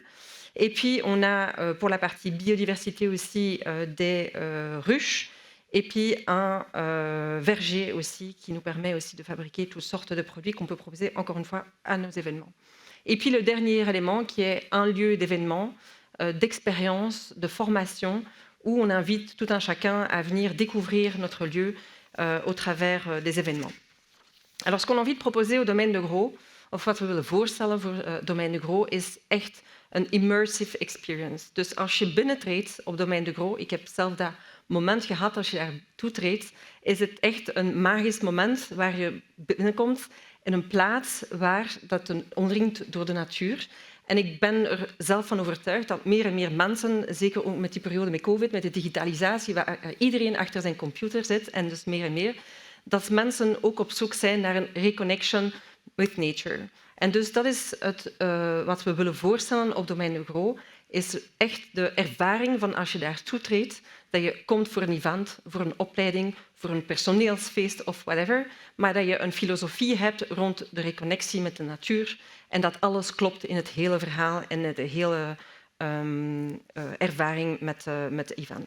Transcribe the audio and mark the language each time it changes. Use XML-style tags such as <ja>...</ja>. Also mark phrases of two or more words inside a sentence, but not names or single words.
<fr>Et puis, on a pour la partie biodiversité aussi des ruches et puis un verger aussi qui nous permet aussi de fabriquer toutes sortes de produits qu'on peut proposer encore une fois à nos événements. Et puis le dernier élément qui est un lieu d'événement, d'expérience, de formation où on invite tout un chacun à venir découvrir notre lieu au travers des événements. Alors ce qu'on a envie de proposer au domaine de Gros,</fr> <nl>of wat we willen voorstellen voor het domein de Gros, is echt een</nl> <en>immersive experience.</en> <nl>Dus als je binnentreedt op domein de Gros, ik heb zelf dat moment gehad als je daar toetreedt, is het echt een magisch moment waar je binnenkomt in een plaats waar dat omringd door de natuur. En ik ben er zelf van overtuigd dat meer en meer mensen, zeker ook met die periode met COVID, met de digitalisatie, waar iedereen achter zijn computer zit en dus meer en meer, dat mensen ook op zoek zijn naar een</nl> <en>reconnection with nature.</en> <nl>En dus dat is wat we willen voorstellen op domein de Gros. is echt de ervaring van als je daar toetreedt, dat je komt voor een event, voor een opleiding, voor een personeelsfeest of whatever, maar dat je een filosofie hebt rond de reconnectie met de natuur en dat alles klopt in het hele verhaal en de hele ervaring met de events.</nl>